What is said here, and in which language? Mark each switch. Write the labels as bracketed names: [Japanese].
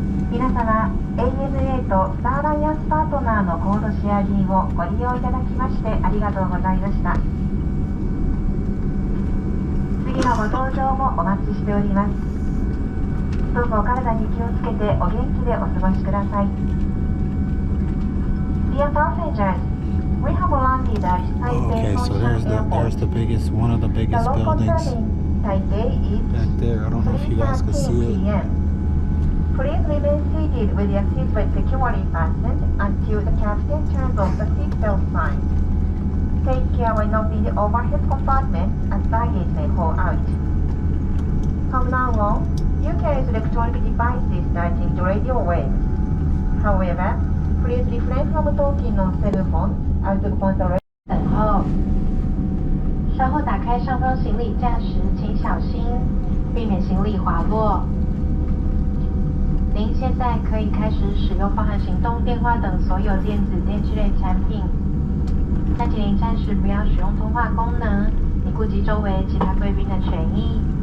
[Japanese] 皆様、ANA とスターアライアンスパートナーのコードシェア便をご利用いただきましてありがとうございました。次のご搭乗もお待ちしております。どうぞお体に気をつけてお元気でお過ごしください。 [English] Dear passengers, we have landed at Taipei Okay, so there's the biggest, one of the biggest buildings Taipei is back there. I don't know if you guys can see it. Please remain seated with your seatbelt securely fastened until the captain turns off the seatbelt sign. Take care when opening the overhead compartment as baggage may fall out. From now on, you can use electronic devices starting the radio waves. However, please refrain from talking on cell phones out of consideration. [Chinese] 等候。稍后打开上方行李架时，请小心，避免行李滑落。您现在可以开始使用包含行动电话等所有电子电器类产品，但请您暂时不要使用通话功能，以顾及周围其他贵宾的权益。